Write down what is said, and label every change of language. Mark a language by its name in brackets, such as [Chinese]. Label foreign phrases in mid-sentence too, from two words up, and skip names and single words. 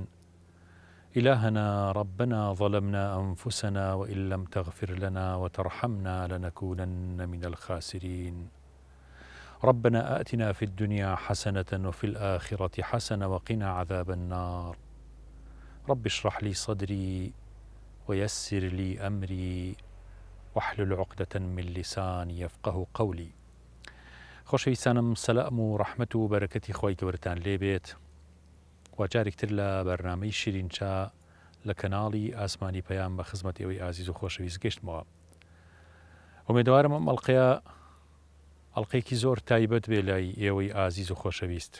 [Arabic] إلهنا ربنا ظلمنا أنفسنا وإن لم تغفر لنا وترحمنا لنكونن من الخاسرين. ربنا آتنا في الدنيا حسنة وفي الآخرة حسنة وقنا عذاب النار. رب اشرح لي صدري ويسر لي أمري واحلل عقدة من لساني يفقه قولي. [Central Kurdish] خۆشەویستانم، سەلام و ڕەحمەت و بەرەکەتی خۆی گەورەتان لێبێت و جارێکتر لە بەرنامەی شیرینچا لە کەناڵی ئاسمانی پەیام بە خزمەت ئێوەی ئازیز و خۆشەویست گەشتمەوە. ئومێدوارم ئەم ئەڵقەیەکی زۆر تایبەت بێ لای ئێوەی ئازیز و خۆشەویست.